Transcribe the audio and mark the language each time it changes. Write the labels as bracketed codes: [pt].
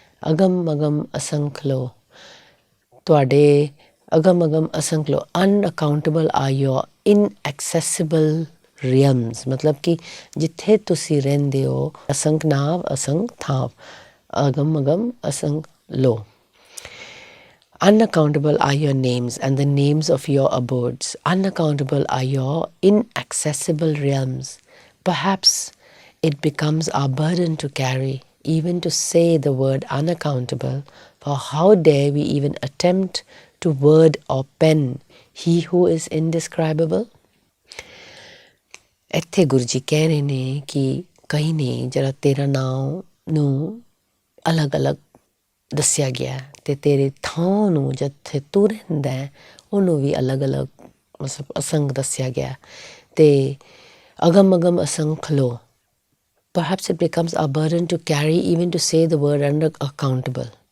[pa] ਅਗਮ ਅਗਮ ਅਸੰਖ ਲੋ, ਤੁਹਾਡੇ ਅਗਮ ਅਗਮ ਅਸੰਖ ਲੋ। [en] unaccountable are your inaccessible realms, [pa] ਮਤਲਬ ਕਿ ਜਿੱਥੇ ਤੁਸੀਂ ਰਹਿੰਦੇ ਹੋ। ਅਸੰਖ ਨਾਵ ਅਸੰਖ ਥਾਵ, ਅਗਮ ਅਗਮ ਅਸੰਖ ਲੋ। [en] Unaccountable are your names and the names of your abodes. Unaccountable are your inaccessible realms. Perhaps it becomes our burden to carry, even to say the word unaccountable. For how dare we even attempt to word or pen he who is indescribable? [pa] ਇੱਥੇ ਗੁਰੂ ਜੀ ਕਹਿ ਰਹੇ ਨੇ ਕਿ ਕਈ ਨੇ ਜਿਹੜਾ ਤੇਰਾ ਨਾਮ ਨੂੰ ਅਲੱਗ ਅਲੱਗ ਦੱਸਿਆ ਗਿਆ ਅਤੇ ਤੇਰੇ ਥਾਂ ਨੂੰ ਜਿੱਥੇ ਤੂੰ ਰਹਿੰਦਾ ਉਹਨੂੰ ਵੀ ਅਲੱਗ ਅਲੱਗ ਮਤਲਬ ਅਸੰਖ ਦੱਸਿਆ ਗਿਆ। ਅਤੇ ਅਗਮ ਅਗਮ ਅਸੰਖ ਲੋ। [en] Perhaps it becomes a burden to carry, even to say the word unaccountable.